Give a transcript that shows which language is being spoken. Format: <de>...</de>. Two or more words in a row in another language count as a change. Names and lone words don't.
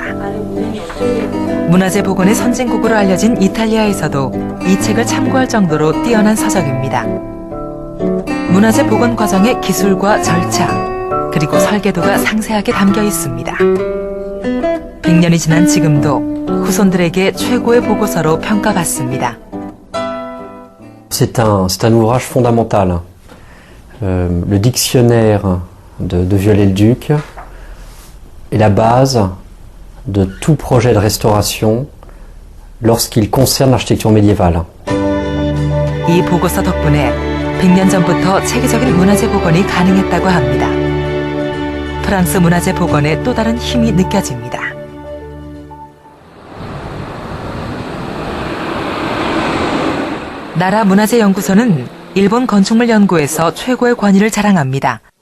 <ko>문화재 복원의 선진국으로 알려진 이탈리아에서도 이 책을 참고할 정도로 뛰어난 서적입니다. 문화재 복원 과정의 기술과 절차, 그리고 설계도가 상세하게 담겨 있습니다. 100년이 지난 지금도 후손들에게 최고의 보고서로 평가받습니다.</ko> <fr>C'est un ouvrage fondamental. Le dictionnaire de Viollet-le-Duc est la base de tout projet de restauration lorsqu'il concerne l'architecture médiévale.</fr> <ko>이 보고서 덕분에 100년 전부터 체계적인 문화재 복원이 가능했다고 합니다. 프랑스 문화재 복원의 또 다른 힘이 느껴집니다. 나라문화재연구소는 일본 건축물연구에서 최고의 권위를 자랑합니다.</ko>